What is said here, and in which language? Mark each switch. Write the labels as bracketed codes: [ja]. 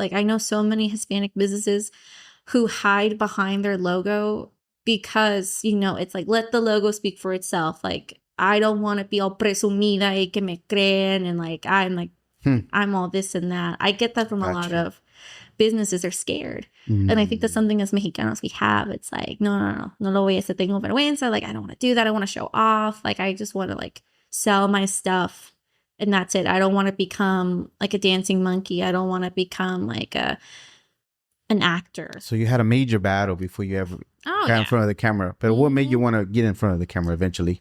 [en] Like I know so many Hispanic businesses who hide behind their logo because, it's like, let the logo speak for itself. Like, I don't want to be all [es] presumida y que me creen [en] and like, I'm all this and that. I get that from a lot of businesses. Are scared. And I think that's something as Mexicanos we have. It's like, [es] no lo voy a hacer, tengo vergüenza. [en] Like, I don't want to do that. I want to show off. Like, I just want to like sell my stuff. And that's it. I don't want to become like a dancing monkey. I don't want to become like an actor. So you had a major battle before you ever got in front of the camera. But what made you want to get in front of the camera eventually?